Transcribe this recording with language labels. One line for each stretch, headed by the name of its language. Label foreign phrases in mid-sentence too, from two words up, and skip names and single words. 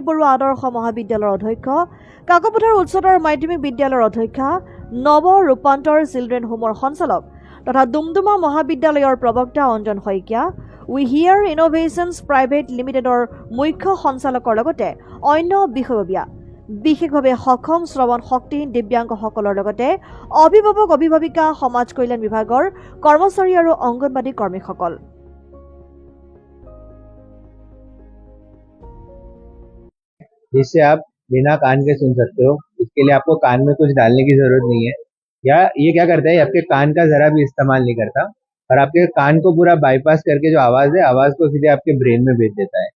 Assamese: বৰুৱা আদৰ্শ মহাবিদ্যালয়ৰ অধ্যক্ষ, কাকপথাৰ উচ্চতৰ মাধ্যমিক বিদ্যালয়ৰ অধ্যক্ষা, নৱ ৰূপান্তৰ চিলড্ৰেন হোমৰ সঞ্চালক তথা ডুমডুমা মহাবিদ্যালয়ৰ প্ৰবক্তা অঞ্জন শইকীয়া, উই হিয়াৰ ইনোভেশ্যনছ প্ৰাইভেট লিমিটেডৰ মুখ্য সঞ্চালকৰ লগতে অন্য বিষয়ববীয়া, বিশেষভাৱে সক্ষম শ্ৰৱণ শক্তিহীন দিব্যাংগসকলৰ লগতে অভিভাৱক অভিভাৱিকা, সমাজ কল্যাণ বিভাগৰ কৰ্মচাৰী আৰু অংগনবাড়ী কৰ্মীসকল।
Hindi: जिससे आप बिना कान के सुन सकते हो। इसके लिए आपको कान में कुछ डालने की जरूरत नहीं है, या ये क्या करता है, आपके कान का जरा भी इस्तेमाल नहीं करता और आपके कान को पूरा बाईपास करके जो आवाज है, आवाज को सीधे आपके ब्रेन में भेज देता है।